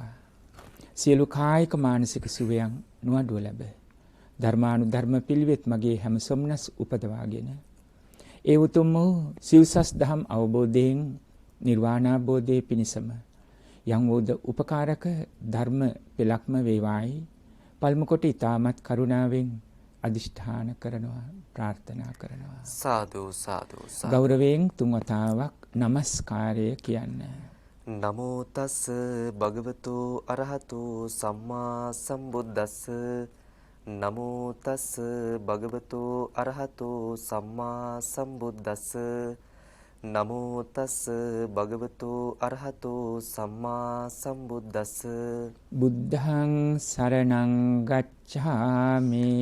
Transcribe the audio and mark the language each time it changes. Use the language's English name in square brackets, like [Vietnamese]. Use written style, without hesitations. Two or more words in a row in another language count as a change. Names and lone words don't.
[Sinhala] සියලු කායික මානසික සුවයන් නුවඩුව ලැබ ධර්මානුධර්ම පිළිවෙත් මගේ හැම සොම්නස් උපදවාගෙන ඒ උතුම් වූ සිව්සස් දහම් අවබෝධයෙන් නිර්වාණාබෝධයේ පිණසම යම් වූද උපකාරක ධර්ම පෙළක්ම වේවායි පල්ම කොට ඊ타මත් කරුණාවෙන් අදිෂ්ඨාන කරනවා ප්‍රාර්ථනා කරනවා. සාදු සාදු සාදු. ගෞරවයෙන් තුන් වතාවක් নমස්කාරය කියන්න. [Pali] නමෝ තස් භගවතු අරහතු සම්මා සම්බුද්දස්ස නමෝ තස් භගවතු අරහතු සම්මා සම්බුද්දස්ස නමෝ තස් භගවතු අරහතු සම්මා සම්බුද්දස්ස බුද්ධං සරණං ගච්ඡ ගච්ඡාමි.